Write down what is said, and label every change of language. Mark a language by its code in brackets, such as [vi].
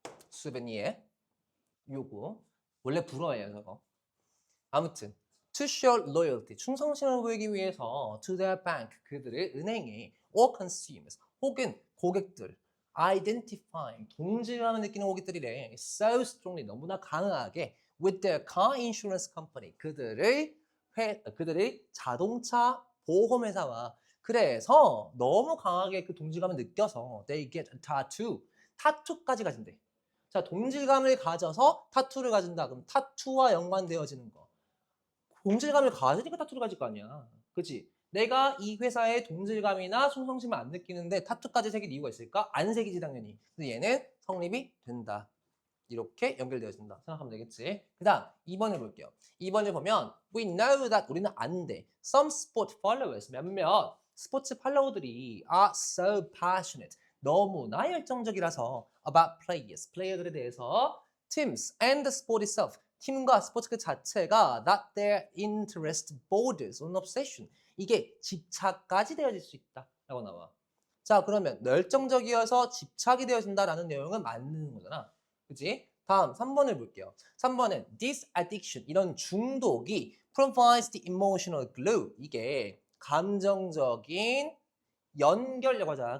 [ko] souvenir. 요거. 원래 불어예요, 저거. 아무튼 [en] to show loyalty, [ko] 충성심을 보이기 위해서 [en] to their bank, [ko] 그들의 은행에 [en] or consumers, [ko] 혹은 고객들 identifying, 동질감을 느끼는 고객들이래. [en] so strongly, [ko] 너무나 강하게 [en] with their car insurance company, [ko] 그들의 자동차 보험회사와. 그래서 너무 강하게 그 동질감을 느껴서 [en] they get a tattoo, [ko] 타투까지 가진대. 자, 동질감을 가져서 타투를 가진다. 그럼 타투와 연관되어지는 거. 동질감을 가지니까 타투를 가질 거 아니야. 그치? 내가 이 회사의 동질감이나 충성심을 안 느끼는데 타투까지 새길 이유가 있을까? 안 새기지 당연히. 근데 얘는 성립이 된다. 이렇게 연결되어진다. 생각하면 되겠지? 그 다음 2번을 볼게요. 2번을 보면 [en] We know that, [ko] 우리는 안돼. [en] Some sport followers, [ko] 몇몇 스포츠 팔로워들이 [en] are so passionate, [ko] 너무나 열정적이라서 [en] about players, [ko] 플레이어들에 대해서 [en] teams and the sport itself, [ko] 팀과 스포츠 그 자체가 [en] that their interest borders on obsession, [ko] 이게 집착까지 되어질 수 있다 라고 나와. 자, 그러면 열정적이어서 집착이 되어진다라는 내용은 맞는 거잖아. 그치? 다음 3번을 볼게요. 3번은 [en] this addiction, [ko] 이런 중독이 [en] provides the emotional glue, [ko] 이게 감정적인 연결력 하자.